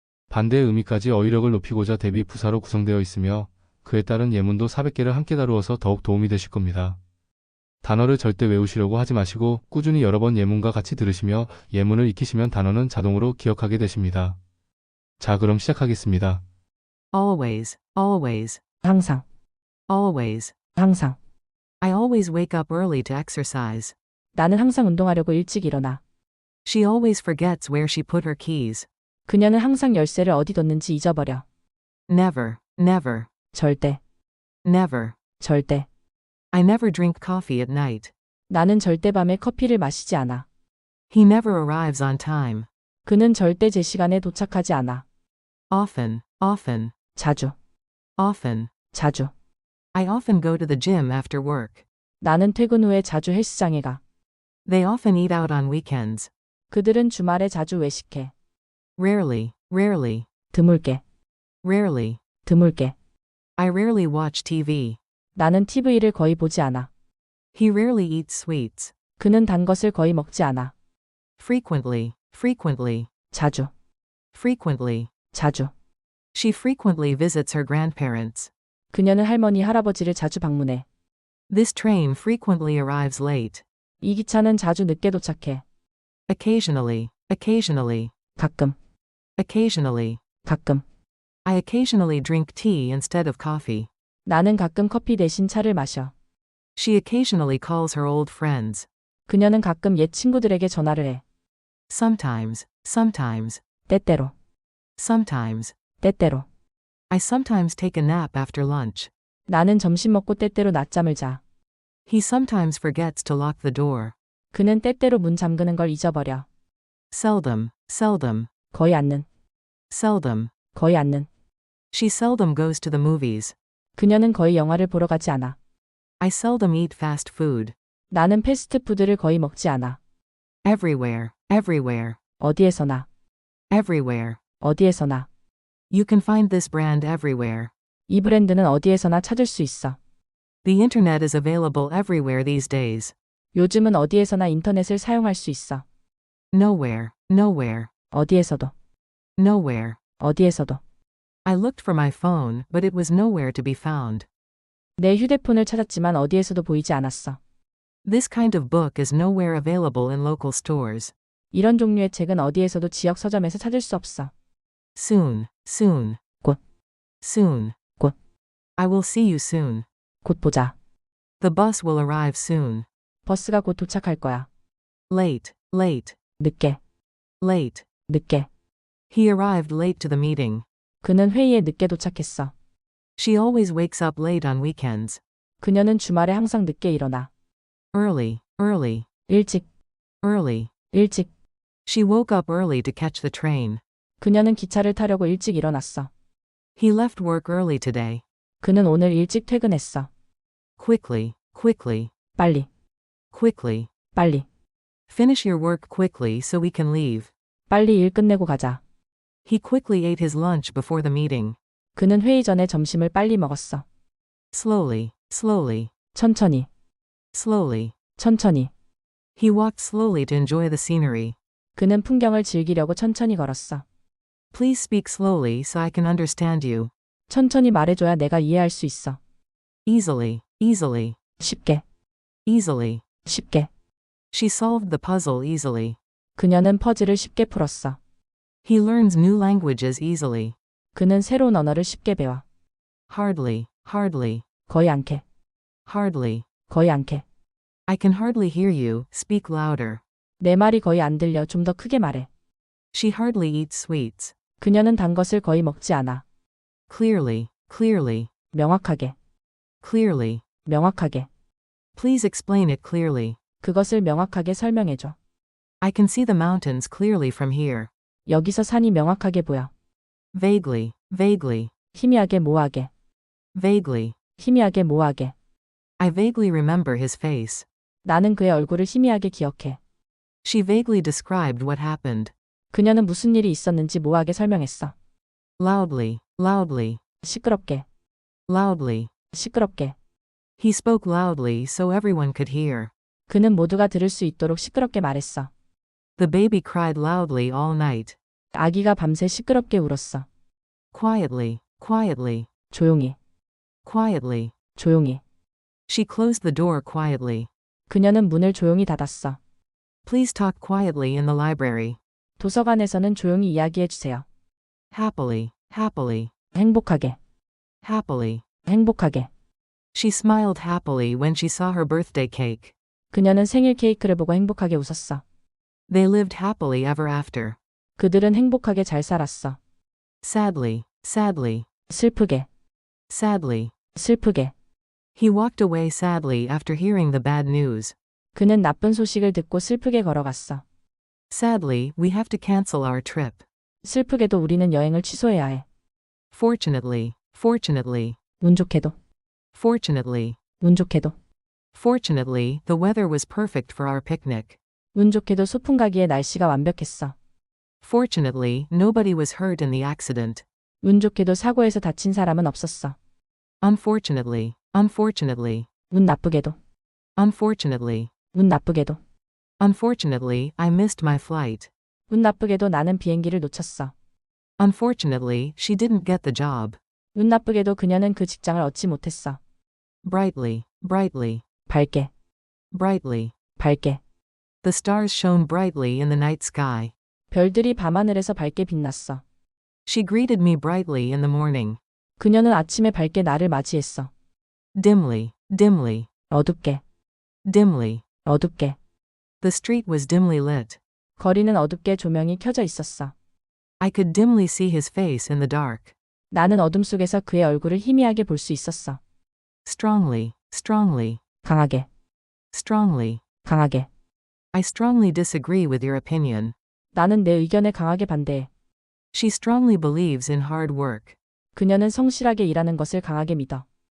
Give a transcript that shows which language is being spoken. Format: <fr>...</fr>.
<ko>반대의 의미까지 어휘력을 높이고자 대비 부사로 구성되어 있으며 그에 따른 예문도 400개를 함께 다루어서 더욱 도움이 되실 겁니다. 단어를 절대 외우시려고 하지 마시고 꾸준히 여러 번 예문과 같이 들으시며 예문을 익히시면 단어는 자동으로 기억하게 되십니다. 자, 그럼 시작하겠습니다.</ko> <en>Always, always,</en> <ko>항상,</ko> <en>always.</en> <ko>항상.</ko> <en>I always wake up early to exercise.</en> <ko>나는 항상 운동하려고 일찍 일어나.</ko> <en>She always forgets where she put her keys.</en> <ko>그녀는 항상 열쇠를 어디 뒀는지 잊어버려.</ko> <en>Never, never,</en> <ko>절대,</ko> <en>never.</en> <ko>절대.</ko> <en>I never drink coffee at night.</en> <ko>나는 절대 밤에 커피를 마시지 않아.</ko> <en>He never arrives on time.</en> <ko>그는 절대 제 시간에 도착하지 않아.</ko> <en>Often, often,</en> <ko>자주,</ko> <en>often.</en> <ko>자주.</ko> <en>I often go to the gym after work.</en> <ko>나는 퇴근 후에 자주 헬스장에 가.</ko> <en>They often eat out on weekends.</en> <ko>그들은 주말에 자주 외식해.</ko> <en>Rarely, rarely,</en> <ko>드물게,</ko> <en>rarely.</en> <ko>드물게.</ko> <en>I rarely watch TV.</en> <ko>나는 TV를 거의 보지 않아.</ko> <en>He rarely eats sweets.</en> <ko>그는 단 것을 거의 먹지 않아.</ko> <en>Frequently, frequently,</en> <ko>자주,</ko> <en>frequently.</en> <ko>자주.</ko> <en>She frequently visits her grandparents.</en> <ko>그녀는 할머니, 할아버지를 자주 방문해.</ko> <en>This train frequently arrives late.</en> <ko>이 기차는 자주 늦게 도착해.</ko> <en>Occasionally, occasionally,</en> <ko>가끔,</ko> <en>occasionally.</en> <ko>가끔.</ko> <en>I occasionally drink tea instead of coffee.</en> <ko>나는 가끔 커피 대신 차를 마셔.</ko> <en>She occasionally calls her old friends.</en> <ko>그녀는 가끔 옛 친구들에게 전화를 해.</ko> <en>Sometimes, sometimes,</en> <ko>때때로,</ko> <en>sometimes.</en> <ko>때때로.</ko> <en>I sometimes take a nap after lunch.</en> <ko>나는 점심 먹고 때때로 낮잠을 자.</ko> <en>He sometimes forgets to lock the door.</en> <ko>그는 때때로 문 잠그는 걸 잊어버려.</ko> <en>Seldom, seldom,</en> <ko>거의 않는,</ko> <en>seldom.</en> <ko>거의 않는.</ko> <en>She seldom goes to the movies.</en> <ko>그녀는 거의 영화를 보러 가지 않아.</ko> <en>I seldom eat fast food.</en> <ko>나는 패스트푸드를 거의 먹지 않아.</ko> <en>Everywhere, everywhere,</en> <ko>어디에서나,</ko> <en>everywhere.</en> <ko>어디에서나.</ko> <en>You can find this brand everywhere.</en> <ko>이 브랜드는 어디에서나 찾을 수 있어.</ko> <en>The internet is available everywhere these days.</en> <ko>요즘은 어디에서나 인터넷을 사용할 수 있어.</ko> <en>Nowhere, nowhere,</en> <ko>어디에서도,</ko> <en>nowhere.</en> <ko>어디에서도.</ko> <en>I looked for my phone, but it was nowhere to be found.</en> <ko>내 휴대폰을 찾았지만 어디에서도 보이지 않았어.</ko> <en>This kind of book is nowhere available in local stores.</en> <ko>이런 종류의 책은 어디에서도 지역 서점에서 찾을 수 없어.</ko> <en>Soon, soon.</en> <ko>곧.</ko> <en>Soon.</en> <ko>곧.</ko> <en>I will see you soon.</en> <ko>곧 보자.</ko> <en>The bus will arrive soon.</en> <ko>버스가 곧 도착할 거야.</ko> <en>Late, late,</en> <ko>늦게,</ko> <en>late.</en> <ko>늦게.</ko> <en>He arrived late to the meeting.</en> <ko>그는 회의에 늦게 도착했어.</ko> <en>She always wakes up late on weekends.</en> <ko>그녀는 주말에 항상 늦게 일어나.</ko> <en>Early, early,</en> <ko>일찍,</ko> <en>early.</en> <ko>일찍.</ko> <en>She woke up early to catch the train.</en> <ko>그녀는 기차를 타려고 일찍 일어났어.</ko> <en>He left work early today.</en> <ko>그는 오늘 일찍 퇴근했어.</ko> <en>Quickly, quickly,</en> <ko>빨리,</ko> <en>quickly.</en> <ko>빨리.</ko> <en>Finish your work quickly so we can leave.</en> <ko>빨리 일 끝내고 가자.</ko> <en>He quickly ate his lunch before the meeting.</en> <ko>그는 회의 전에 점심을 빨리 먹었어.</ko> <en>Slowly, slowly,</en> <ko>천천히,</ko> <en>slowly.</en> <ko>천천히.</ko> <en>He walked slowly to enjoy the scenery.</en> <ko>그는 풍경을 즐기려고 천천히 걸었어.</ko> <en>Please speak slowly so I can understand you.</en> <ko>천천히 말해줘야 내가 이해할 수 있어.</ko> <en>Easily, easily,</en> <ko>쉽게,</ko> <en>easily.</en> <ko>쉽게.</ko> <en>She solved the puzzle easily.</en> <ko>그녀는 퍼즐을 쉽게 풀었어.</ko> <en>He learns new languages easily.</en> <ko>그는 새로운 언어를 쉽게 배워.</ko> <en>Hardly, hardly,</en> <ko>거의 않게,</ko> <en>hardly.</en> <ko>거의 않게.</ko> <en>I can hardly hear you. Speak louder.</en> <ko>내 말이 거의 안 들려. 좀 더 크게 말해.</ko> <en>She hardly eats sweets.</en> <ko>그녀는 단 것을 거의 먹지 않아.</ko> <en>Clearly, clearly,</en> <ko>명확하게,</ko> <en>clearly.</en> <ko>명확하게.</ko> <en>Please explain it clearly.</en> <ko>그것을 명확하게 설명해줘.</ko> <en>I can see the mountains clearly from here.</en> <ko>여기서 산이 명확하게 보여.</ko> <en>Vaguely, vaguely,</en> <ko>희미하게 모호하게,</ko> <en>vaguely.</en> <ko>희미하게 모호하게.</ko> <en>I vaguely remember his face.</en> <ko>나는 그의 얼굴을 희미하게 기억해.</ko> <en>She vaguely described what happened.</en> <ko>그녀는 무슨 일이 있었는지 모호하게 설명했어.</ko> <en>Loudly, loudly,</en> <ko>시끄럽게,</ko> <en>loudly.</en> <ko>시끄럽게.</ko> <en>He spoke loudly so everyone could hear.</en> <ko>그는 모두가 들을 수 있도록 시끄럽게 말했어.</ko> <en>The baby cried loudly all night.</en> <ko>아기가 밤새 시끄럽게 울었어.</ko> <en>Quietly, quietly,</en> <ko>조용히,</ko> <en>quietly.</en> <ko>조용히.</ko> <en>She closed the door quietly.</en> <ko>그녀는 문을 조용히 닫았어.</ko> <en>Please talk quietly in the library.</en> <ko>도서관에서는 조용히 이야기해 주세요.</ko> <en>Happily, happily,</en> <ko>행복하게,</ko> <en>happily.</en> <ko>행복하게.</ko> <en>She smiled happily when she saw her birthday cake.</en> <ko>그녀는 생일 케이크를 보고 행복하게 웃었어.</ko> <en>They lived happily ever after.</en> <ko>그들은 행복하게 잘 살았어.</ko> <en>Sadly, sadly,</en> <ko>슬프게,</ko> <en>sadly.</en> <ko>슬프게.</ko> <en>He walked away sadly after hearing the bad news.</en> <ko>그는 나쁜 소식을 듣고 슬프게 걸어갔어.</ko> <en>Sadly, we have to cancel our trip.</en> <ko>슬프게도 우리는 여행을 취소해야 해.</ko> <en>Fortunately, fortunately,</en> <ko>운 좋게도,</ko> <en>fortunately,</en> <ko>운 좋게도.</ko> <en>fortunately, the weather was perfect for our picnic.</en> <ko>운 좋게도 소풍 가기에 날씨가 완벽했어.</ko> <en>Fortunately, nobody was hurt in the accident.</en> <ko>운 좋게도 사고에서 다친 사람은 없었어.</ko> <en>Unfortunately, unfortunately,</en> <ko>운 나쁘게도,</ko> <en>unfortunately,</en> <ko>운 나쁘게도.</ko> <en>unfortunately, I missed my flight.</en> <ko>운 나쁘게도 나는 비행기를 놓쳤어.</ko> <en>Unfortunately, she didn't get the job.</en> <ko>운 나쁘게도 그녀는 그 직장을 얻지 못했어.</ko> <en>Brightly, brightly,</en> <ko>밝게,</ko> <en>brightly.</en> <ko>밝게.</ko> <en>The stars shone brightly in the night sky.</en> <ko>별들이 밤하늘에서 밝게 빛났어.</ko> <en>She greeted me brightly in the morning.</en> <ko>그녀는 아침에 밝게 나를 맞이했어.</ko> <en>Dimly, dimly,</en> <ko>어둡게,</ko> <en>dimly.</en> <ko>어둡게.</ko> <en>The street was dimly lit.</en> <ko>거리는 어둡게 조명이 켜져 있었어.</ko> <en>I could dimly see his face in the dark.</en> <ko>나는 어둠 속에서 그의 얼굴을 희미하게 볼 수 있었어.</ko> <en>Strongly, strongly,</en> <ko>강하게,</ko> <en>strongly.</en> <ko>강하게.</ko> <en>I strongly disagree with your opinion.</en> <ko>나는 내 의견에 강하게 반대해.</ko> <en>She strongly believes in hard work.</en> <ko>그녀는 성실하게 일하는 것을 강하게 믿어.</ko>